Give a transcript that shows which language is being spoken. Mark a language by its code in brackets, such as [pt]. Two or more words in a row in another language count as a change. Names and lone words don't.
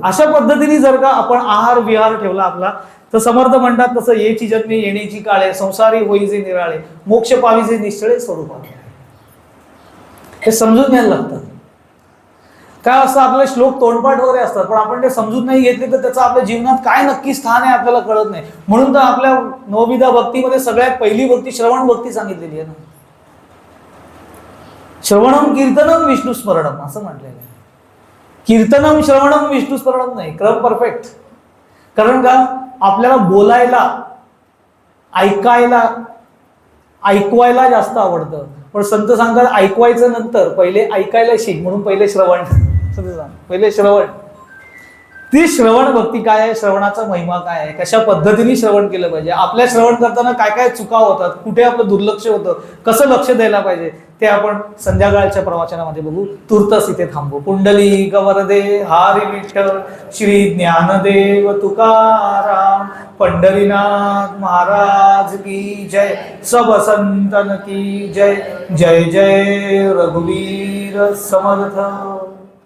[mr] अशा पद्धतीने जर का आपण आहार विहार ठेवला आपला, तर समर्थ म्हणतात तसं येची जन्मे येण्याची काळे, संसारी होईचे निराळे, मोक्ष पावीचे निश्चळे स्वरूपात. हे समजून घ्यायला लागतं. काय असतं, आपले श्लोक तोंडपाठ वगैरे असतात, पण आपण ते समजून नाही घेतले तर त्याचं आपल्या जीवनात काय नक्की स्थान आहे आपल्याला कळत नाही. म्हणून तर आपल्या नवविधा भक्तीमध्ये सगळ्यात पहिली भक्ती श्रवण भक्ती सांगितलेली आहे ना. [sa] श्रवणम कीर्तनम विष्णू स्मरणम [mr] असं म्हटलेलं आहे. [sa] कीर्तनम श्रवणम विष्णू स्मरणम [mr] नाही, क्रम परफेक्ट. कारण का, आपल्याला बोलायला ऐकवायला जास्त आवडतं, पण संत सांगतात ऐकवायचं नंतर, पहिले ऐकायला शिक, म्हणून पहिले श्रवण. पहिले श्रवण. ती श्रवण भक्ती काय आहे, श्रवणाचा महिमा काय आहे, कशा पद्धतीने श्रवण केलं पाहिजे, आपल्या श्रवण करताना काय काय चुका होतात, कुठे आपलं दुर्लक्ष होतं, कसं लक्ष द्यायला पाहिजे, ते आपण संध्याकाळच्या प्रवचनामध्ये बघू. तूर्तस इथे थांबू. पुंडलिक वरदे हरी विठ्ठल श्री ज्ञानदेव तुकाराम पंढरीनाथ महाराज की जय. [hi] सब संतन की जय. [mr] जय जय रघुवीर समर्थ.